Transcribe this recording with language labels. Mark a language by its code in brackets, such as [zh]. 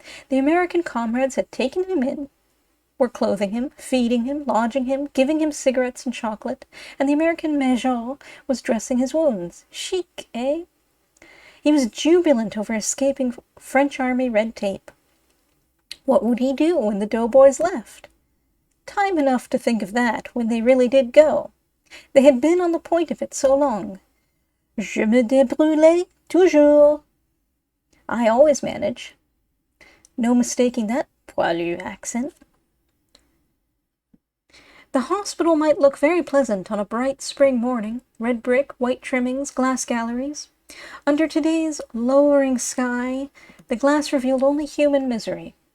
[en] The American comrades had taken him in, were clothing him, feeding him, lodging him, giving him cigarettes and chocolate, and the American major was dressing his wounds. Chic, eh? He was jubilant over escaping French army red tape. What would he do when the doughboys left? Time enough to think of that when they really did go. They had been on the point of it so long. [fr] Je me débrouillais toujours. [en] I always manage. No mistaking that poilu accent. The hospital might look very pleasant on a bright spring morning, red brick, white trimmings, glass galleries. Under today's lowering sky, the glass revealed only human misery.